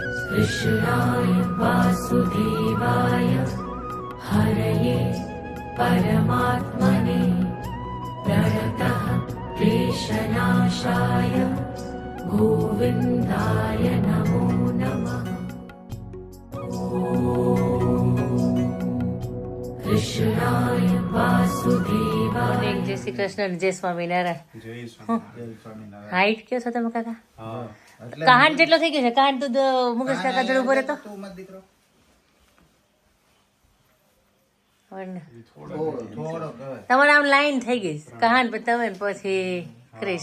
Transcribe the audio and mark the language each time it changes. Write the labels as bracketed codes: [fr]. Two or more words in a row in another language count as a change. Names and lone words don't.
[sa] कृष्णाय वासुदेवाय हरये परमात्मने प्रणतः क्लेशनाशाय गोविन्दाय नमो नमः। कृष्णाय वासुदेवाय। [hi] जय श्री कृष्ण, जय स्वामीनारायण। [gu] જય સ્વામિનારાયણ. હાઈટ કયો છો તમે કાકા? કહાન જેટલો થઈ ગયો છે? કહાન તું મુકેશ કાકા જોડે ઉભો રહેતો. તમારે આમ લાઈન થઈ ગઈ કહાન પછી તમે ને પછી ક્રિશ.